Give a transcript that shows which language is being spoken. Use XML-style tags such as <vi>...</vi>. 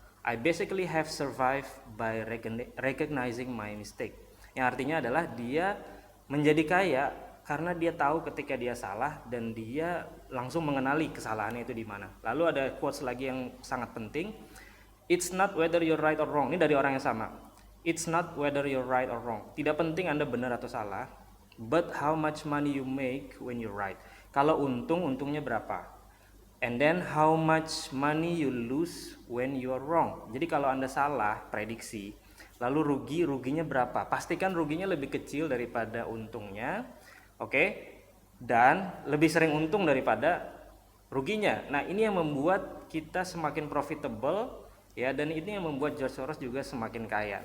<en>I basically have survived by recognizing my mistake.</en> <id>Yang artinya adalah dia menjadi kaya karena dia tahu ketika dia salah dan dia langsung mengenali kesalahannya itu di mana. Lalu ada quotes lagi yang sangat penting,</id> <en>it's not whether you're right or wrong.</en> <id>Ini dari orang yang sama.</id> <en>It's not whether you're right or wrong.</en> <id>Tidak penting Anda benar atau salah,</id> <en>but how much money you make when you're right.</en> <id>Kalau untungnya berapa?</id> <en>And then how much money you lose when you're wrong.</en> <id>Jadi kalau Anda salah prediksi, lalu ruginya berapa? Pastikan ruginya lebih kecil daripada untungnya. Oke? Dan lebih sering untung daripada ruginya. Nah, ini yang membuat kita semakin profitable ya, dan ini yang membuat George Soros juga semakin kaya.</id>